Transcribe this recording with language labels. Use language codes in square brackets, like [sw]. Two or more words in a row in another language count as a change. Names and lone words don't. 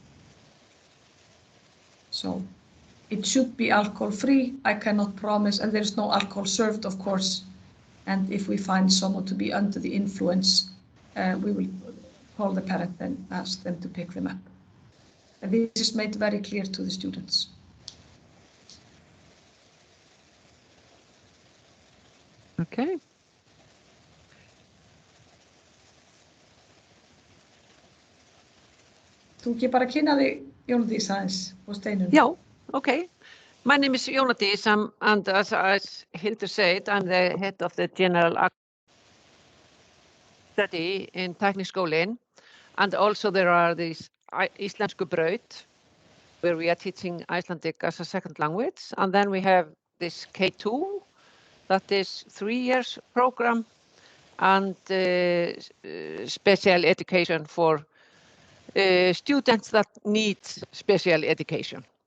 [en] So it should be alcohol-free. I cannot promise, and there's no alcohol served, of course. And if we find someone to be under the influence, we will call the parent and ask them to pick them up. And this is made very clear to the students. Okay. [is] Þú ekki bara kynna þig, Jónadís, aðeins og Steinunn? [en] Yeah, okay. My name is Jónadís, and as Hildur said, I'm the head of the general study in Tækniskólinn, and also there are these Íslenskubraut, where we are teaching Icelandic as a second language, and then we have this K2, that is 3 years program, and special education for students that need special education.